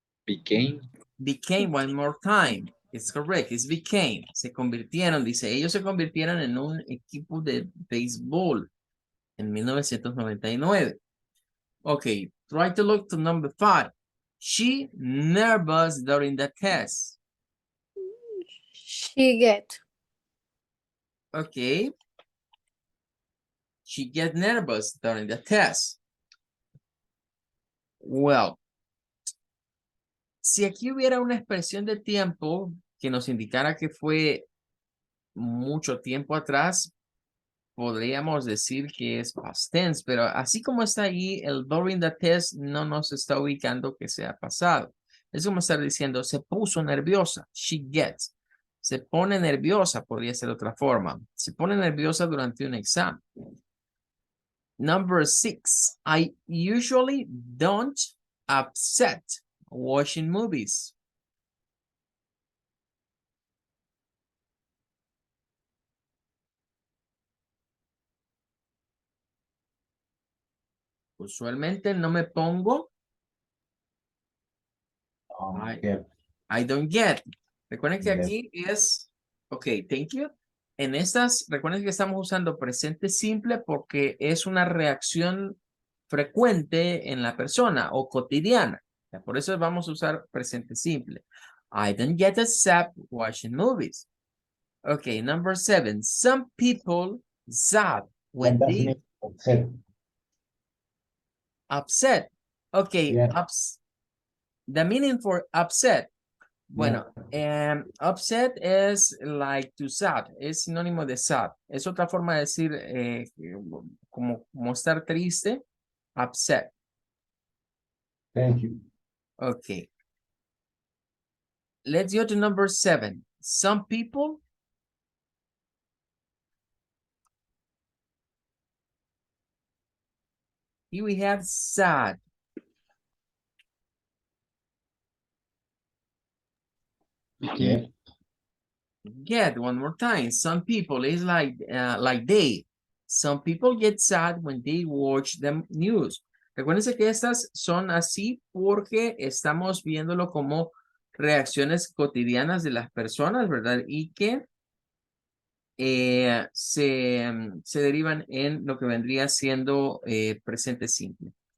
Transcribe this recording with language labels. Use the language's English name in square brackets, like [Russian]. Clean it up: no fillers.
[English] Became. Became one more time. It's correct. It's became. [Spanish] Se convirtieron, dice. Ellos se convirtieron en un equipo de béisbol en 1999. [English] Okay, try to look to number five. She nervous during the test. She get. Okay. She get nervous during the test. [Spanish] Well, si aquí hubiera una expresión de tiempo que nos indicara que fue mucho tiempo atrás, podríamos decir que es past tense, pero así como está ahí, el [English] during the test [Spanish] no nos está ubicando que sea pasado. Es como estar diciendo, se puso nerviosa, [English] she gets. [Spanish] Se pone nerviosa, podría ser otra forma. Se pone nerviosa durante un examen. [English] Number 6, I usually don't upset watching movies. [Spanish] Usualmente no me pongo. [English] Get. I don't get. [Spanish] Recuerden que [English] Get. [Spanish] aquí es, [English] ok, thank you. [Spanish] En estas, recuerden que estamos usando presente simple porque es una reacción frecuente en la persona o cotidiana. Por eso vamos a usar presente simple. [English] I don't get upset watching movies. Okay, number 7. Some people zap when What does they... mean upset? Upset. Okay, Yeah. the meaning for upset. [Spanish] Bueno, [English] Yeah. [Spanish] upset es [English] like to sad, [Spanish] es sinónimo de sad. Es otra forma de decir como estar triste, upset. [English] Thank you. Okay. Let's go to number 7. Some people here we have sad. Yeah. Get one more time. Some people is like they. Some people get sad when they watch the news. [Spanish] Recuérdense que estas son así porque estamos viéndolo como reacciones cotidianas de las personas, ¿verdad? Y que se derivan en lo que vendría siendo presente simple.